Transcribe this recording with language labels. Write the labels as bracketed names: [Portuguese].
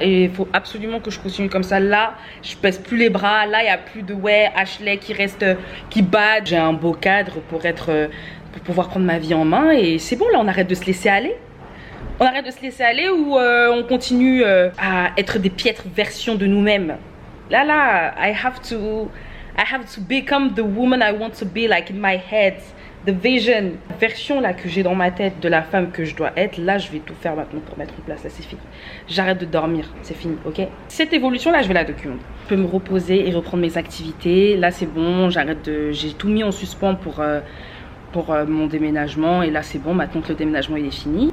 [French] Et il faut absolument que je continue comme ça. Là, je pèse plus les bras. Là, il n'y a plus de Ashley qui reste, qui bat. J'ai un beau cadre pour pouvoir prendre ma vie en main. Et c'est bon, là, on arrête de se laisser aller. On arrête de se laisser aller ou on continue à être des piètres versions de nous-mêmes. [English] Là, I have to become the woman I want to be, like in my head. The vision, [French] la version là que j'ai dans ma tête de la femme que je dois être, là je vais tout faire maintenant pour mettre en place, là c'est fini. J'arrête de dormir, c'est fini, ok? Cette évolution là je vais la documenter. Je peux me reposer et reprendre mes activités, là c'est bon, j'ai tout mis en suspens pour mon déménagement et là c'est bon, maintenant que le déménagement il est fini.